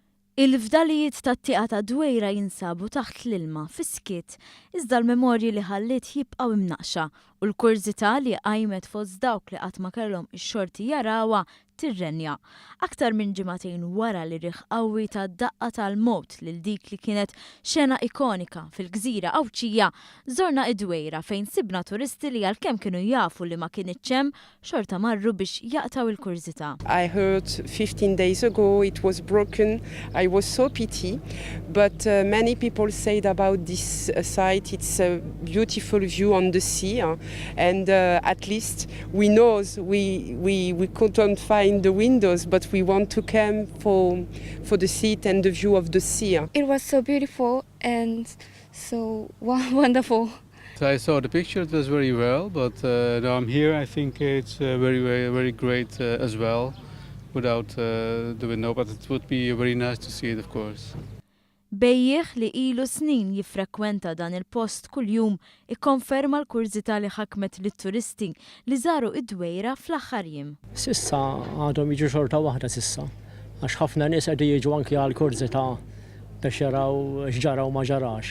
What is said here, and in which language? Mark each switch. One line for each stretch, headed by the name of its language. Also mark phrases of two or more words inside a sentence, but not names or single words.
Maltese: Il-fdalijiet tat-tieqa ta' Dwejra jinsabu taħt l-ilma fiskiet, iżda l-memorji li ħallit jibqgħu imnaqxa u l-kurżità li qajmet fost dawk li qatt ma kellhom ix-xorti jarawha tirrenja. Aktar minn ġimagħtejn wara li riħ qawwi ta' daqqa tal-mowt lil dik li kienet xena ikonika fil-Gżira Awċija, żorna id-Dwejra fejn sibna turisti li għalkemm kienu jafu li ma kienitx hemm xorta marru biex jaqtaw il-kurżità.
English: I heard 15 days ago it was broken. I was so pity, but many people said about this site it's a beautiful view on the sea, and at least we know we couldn't find the windows, but we want to come for the seat and the view of the sea. It was so beautiful and so wonderful. I saw the picture, it was very well, but now I'm here, I think it's very great as well, without the window, but it would be very nice to see it, of course.
Maltese: Bejjeħ li ilu snin jiffrekwenta dan il-post kuljum ikkonferma l-kurżità li ħakmet lit-turisti li żaru id-Dwejra fl-aħħar jiem. Sissa għadhom jiġu xorta waħda sissa, għax ħafna nies qegħdu jiġu anke għall-kurżità biex jaraw x'ġara u ma ġarax.